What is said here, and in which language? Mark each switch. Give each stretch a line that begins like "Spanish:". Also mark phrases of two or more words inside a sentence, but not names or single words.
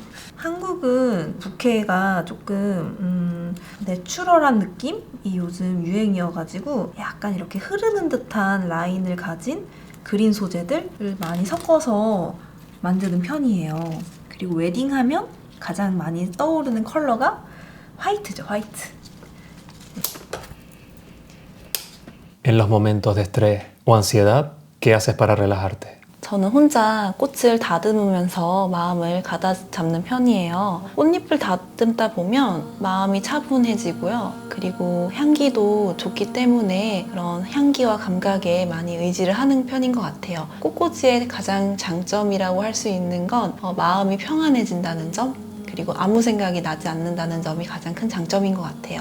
Korean: 한국은 부케가 조금 내추럴한 느낌이 요즘 유행이어가지고 약간 이렇게 흐르는 듯한 라인을 가진 그린 소재들을 많이 섞어서 만드는 편이에요. 그리고 웨딩하면 가장 많이 떠오르는 컬러가 화이트죠, 화이트.
Spanish: En los momentos de estrés o ansiedad, ¿qué haces para relajarte?
Korean: 저는 혼자 꽃을 다듬으면서 마음을 가다잡는 편이에요. 꽃잎을 다듬다 보면 마음이 차분해지고요. 그리고 향기도 좋기 때문에 그런 향기와 감각에 많이 의지를 하는 편인 것 같아요. 꽃꽂이의 가장 장점이라고 할 수 있는 건 마음이 평안해진다는 점, 그리고 아무 생각이 나지 않는다는 점이 가장 큰 장점인 것 같아요.